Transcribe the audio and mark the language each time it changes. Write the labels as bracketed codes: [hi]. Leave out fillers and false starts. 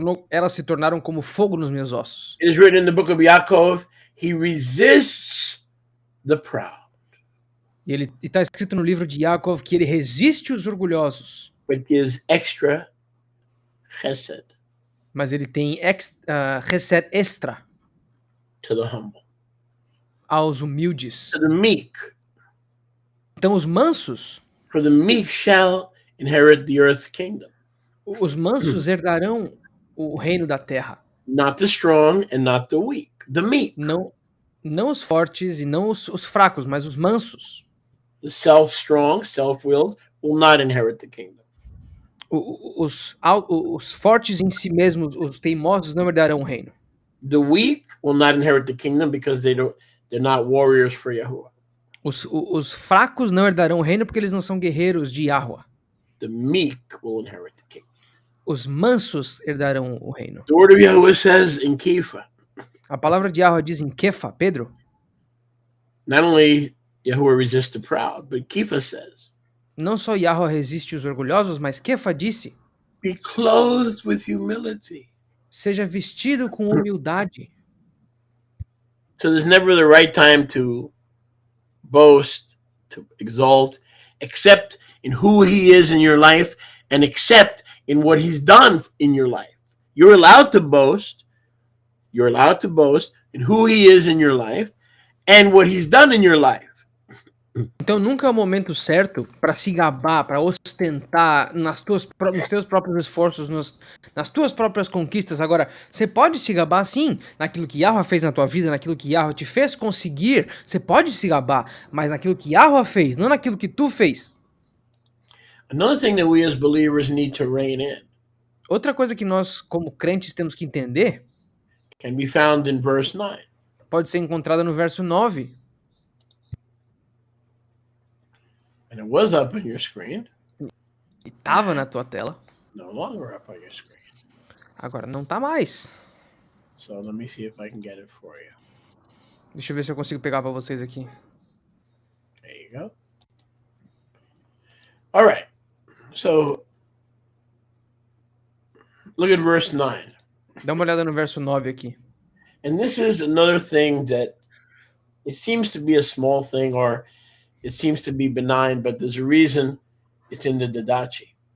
[pt] elas se tornaram como fogo nos meus ossos. [en] It is written in the book of Yaakov, he resists the proud, [pt] E está escrito no livro de Yaakov que ele resiste os orgulhosos, [en] but gives extra chesed [pt] mas ele tem chesed extra [en] to the humble. [pt] aos humildes. [en] To the meek, [pt] Então os mansos, [en] for the meek shall inherit the earth's kingdom. [pt] os mansos herdarão o reino da terra. [en] Not the strong and not the weak, the meek. [pt] Não os fortes e não os fracos, mas os mansos. [en] The self-strong, self-willed will not inherit the kingdom. [pt] Os fortes em si mesmos, os teimosos, não herdarão o reino. [en] The weak will not inherit the kingdom because they're not warriors for Yahuwah. [pt] Os fracos não herdarão o reino porque eles não são guerreiros de Yahuwah. [en] The meek will inherit the kingdom. [pt] Os mansos herdarão o reino. [en] The word of Yahuwah says in Kepha, [pt] A palavra de Yahuwah diz em Kefa, Pedro, [en] not only Yahuwah resists the proud, but Kepha says, [pt] não só Yahuwah resiste os orgulhosos, mas Kefa disse, [en] be clothed with humility. [pt] seja vestido com humildade. [en] So there's never the right time to boast, to exalt, except in who he is in your life and except in what he's done in your life. You're allowed to boast. You're allowed to boast in who he is in your life and what he's done in your life. [pt] Então nunca é o momento certo para se gabar, para ostentar nos teus próprios esforços, nas tuas próprias conquistas. Agora, você pode se gabar sim, naquilo que Yahuwah fez na tua vida, naquilo que Yahuwah te fez conseguir, você pode se gabar, mas naquilo que Yahuwah fez, não naquilo que tu fez. [en] Another thing that we as believers need to rein in [pt] Outra coisa que nós, como crentes, temos que entender, [en] can be found in verse 9. [pt] pode ser encontrada no verso 9. [en] And it was up on your screen. [pt] E estava na tua tela, [en] No longer up on your screen. [pt] agora não tá mais. [en] So let me see if I can get it for you. [pt] Deixa eu ver se eu consigo pegar para vocês aqui. [en] There you go. All right. So look at verse 9. [pt] Dá uma olhada no verso 9 aqui. [en] And this is another thing that it seems to be a small thing or it seems to be benign, but there's a reason it's in the Didache.